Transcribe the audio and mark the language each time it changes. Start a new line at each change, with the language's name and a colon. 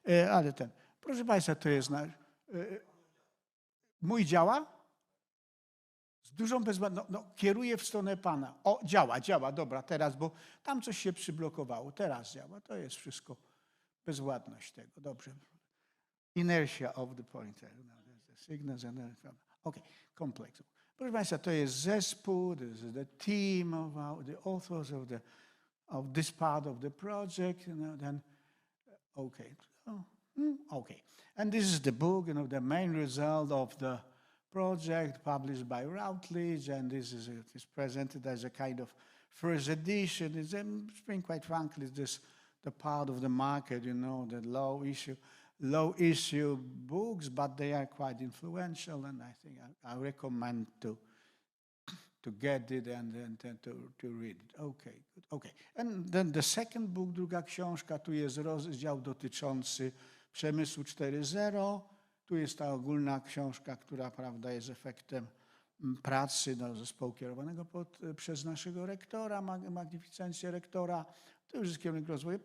Polish: Ale ten, proszę Państwa, to jest mój działa? Z dużą bezwładnością, no, kieruję w stronę Pana. O, działa, dobra, teraz, bo tam coś się przyblokowało, teraz działa, to jest wszystko bezwładność tego, dobrze.
English: Inertia of the pointer, signals and okay, complex.
Polish: Proszę Państwa, to jest zespół,
English: this is the team of the authors of this part of the project, then okay, okay. And this is the book, the main result of the project published by Routledge, and this is presented as a kind of first edition. It's, being quite frankly, this the part of the market, the low issue books, but they are quite influential, and I think I recommend to get it and to read it. Okay, good. Okay. And then the second book,
Polish: druga książka, tu jest rozdział dotyczący przemysłu 4.0. Tu jest ta ogólna książka, która, prawda, jest efektem pracy zespołu kierowanego przez naszego rektora, magnificencję rektora. To już jest kierunek rozwoju.